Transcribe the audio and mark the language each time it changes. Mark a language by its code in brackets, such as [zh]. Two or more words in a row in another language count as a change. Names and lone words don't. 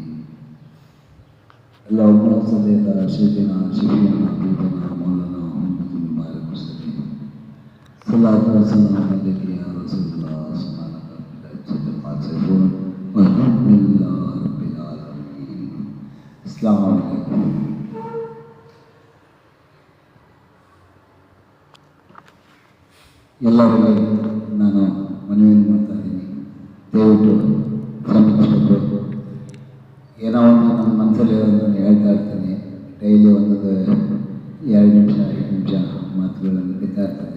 [ar] اللهم صل على سيدنا شفيعنا حبيبنا مولانا محمد مبارك وسلم. صلى الله عليه وسلم عليه يا رسول الله سبحانك رب العزة عما يصفون والحمد لله رب العالمين. السلام عليكم. [kn] ಎಲ್ಲರಲ್ಲಿ ನಾನು ಮನವಿಯನ್ನು ಮಾಡ್ತಾ ಇದ್ದೀನಿ, ದಯವಿಟ್ಟು ಕ್ಷಮಿಸಬೇಕು. ಏನೋ ಒಂದು ನನ್ನ ಮನಸ್ಸಲ್ಲಿ ನಾನು ಹೇಳ್ತಾ ಇರ್ತೀನಿ. ಡೈಲಿ ಒಂದೊಂದು 2 ನಿಮಿಷ 5 ನಿಮಿಷ ಮಾತುಗಳನ್ನು ನಡೀತಾ ಇರ್ತದೆ.